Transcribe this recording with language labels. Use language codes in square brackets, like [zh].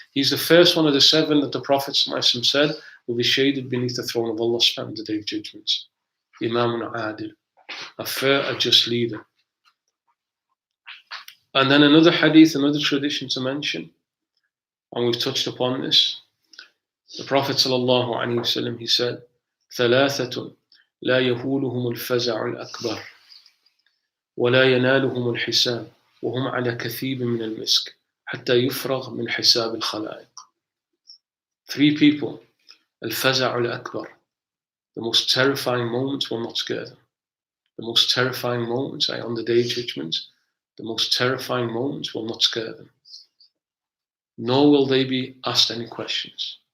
[en] He's the first one of the seven that the Prophet said will be shaded beneath the throne of Allah on the Day of Judgment. Imam Adil, a fair, a just leader. And then another hadith, another tradition to mention, and we've touched upon this. The Prophet ﷺ, he said, [ar] ثلاثة لا يهولهم الفزع الأكبر ولا ينالهم الحساب وهم على كثيب من المسك حتى يفرغ من حساب الخلائق. [en] Three people, [ar] الفزع الأكبر, [en] the most terrifying moments will not scare them. The most terrifying moments, on the Day of Judgment, the most terrifying moments will not scare them. nor will they be asked any questions.